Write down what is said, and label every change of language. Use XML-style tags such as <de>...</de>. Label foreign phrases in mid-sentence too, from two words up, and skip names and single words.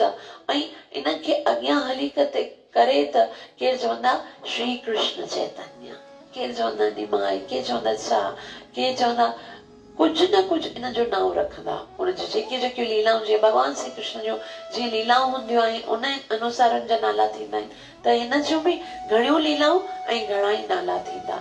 <sd>ऐं इनखे अॻियां हली करे त केरु चवंदा श्री कृष्ण चैतन्य, केरु चवंदा निमाय, केरु चवंदा छा, केरु चवंदा कुझु न कुझु इन जो नाम रखंदा। उन जी जेकियूं लीलाऊं, जीअं भॻवान श्री कृष्ण जो जीअं लीलाऊं हूंदियूं आहिनि उन अनुसार उन जा नाला थींदा आहिनि। त हिन जूं बि घणियूं लीलाऊं ऐं घणा ई नाला थींदा।</sd>